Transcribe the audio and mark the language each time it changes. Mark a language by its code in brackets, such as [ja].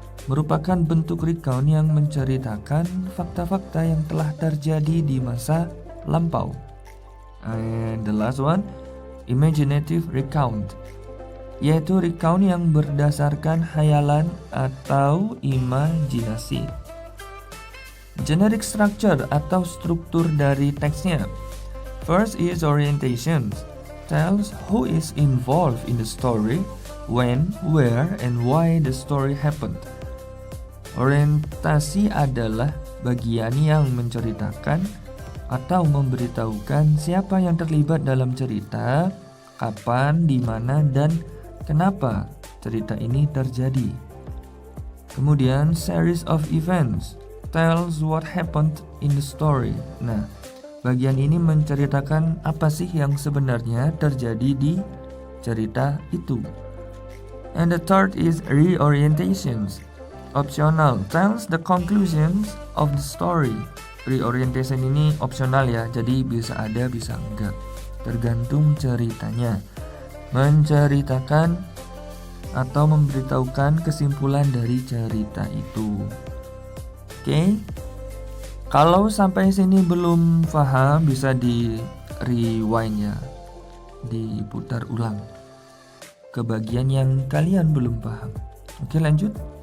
[id] Merupakan bentuk recount yang menceritakan fakta-fakta yang telah terjadi di masa lampau. [en] And the last one, [id] imaginative recount, yaitu recount yang berdasarkan khayalan atau imajinasi. Generic structure atau struktur dari teksnya. [en] First is orientation, tells who is involved in the story, when, where, and why the story happened. [id] Orientasi adalah bagian yang menceritakan atau memberitahukan siapa yang terlibat dalam cerita, kapan, di mana, dan kenapa cerita ini terjadi. Kemudian [en] series of events tells what happened in the story. [id] Nah, bagian ini menceritakan apa sih yang sebenarnya terjadi di cerita itu. [en] And the third is reorientations. Optional tells the conclusions of the story. [id] Reorientation ini opsional ya, jadi bisa ada bisa enggak, tergantung ceritanya. Menceritakan atau memberitahukan kesimpulan dari cerita itu. Oke. Kalau sampai sini belum paham, bisa di rewind ya, diputar ulang ke bagian yang kalian belum paham. Oke, lanjut.